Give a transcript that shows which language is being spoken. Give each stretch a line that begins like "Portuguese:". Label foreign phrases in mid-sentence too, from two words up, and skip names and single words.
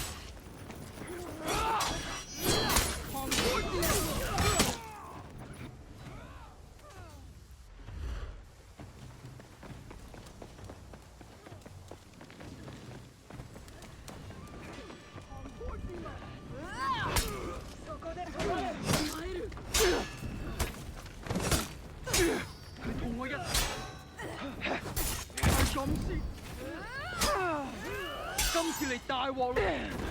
Cantonese: 看開啲！
Japanese: そこで止まれ！参る！
Cantonese: 佢同我一齊係咁先。今次嚟大鑊啦！